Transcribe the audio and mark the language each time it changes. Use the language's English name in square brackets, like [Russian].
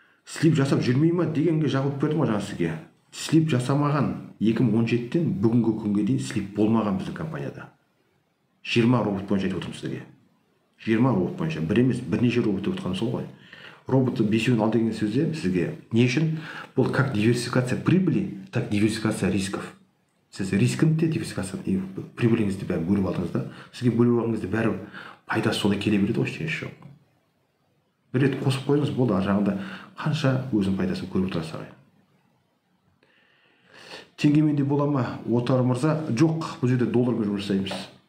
[Kazakh] Слип жасап жүрмей ма дегенге жауап бердім ғой жаңа сізге. Слип жасамаған 2017-тен бүгінгі күнге дейін слип болмаған біздің компанияда. 20 робот бойынша айтып отырмын сізге. 20 робот бойынша. Бір емес, бірнеше робот деп отырғаным сол ғой. Роботты бесеуін ал деген сөзде сізге не үшін? [Russian] Бұл как диверсификация прибыли, так диверсификация рисков. [Kazakh] Сіз рискін де диверсификация прибыліңізді бәрі бөліп алдыңыз да. Сізге бөліп алғаныңызда бәрі пайдасы солай келе береді ғой, ештеңесі жоқ. Бір рет қосып қойыңыз, болды, ар жағында қанша өзінің пайдасын көріп отырасыз ағайын. Теңгемен де бола ма? Отар мырза, жоқ, бұл жерде доллармен жұмыс жасаймыз.